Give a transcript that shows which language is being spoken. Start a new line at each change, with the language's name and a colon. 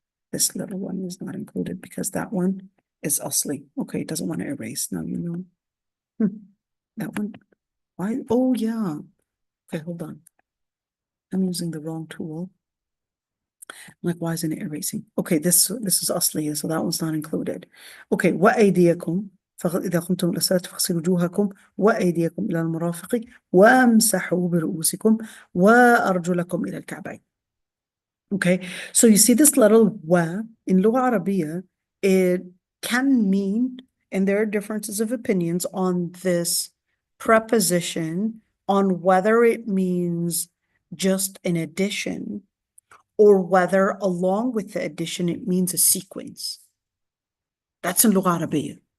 English: This little one is not included because that one is asli. Okay, it doesn't want to erase. Now you know. That one. Why? Oh yeah. Okay, hold on. I'm using the wrong tool. Like, why isn't it erasing? Okay, this is asli, so that one's not included.
Arabic: Okay, وأيديكم إذا قمتم إلى الصلاة فاغسلوا وجوهكم وأيديكم إلى المرافق وامسحوا برؤوسكم وأرجلكم إلى الكعبين.
English: Okay, so you see this little wa in Lugha Arabiya, it can mean, and there are differences of opinions on this preposition, on whether it means just an addition or whether along with the addition it means a sequence. That's in Lugha Arabiya.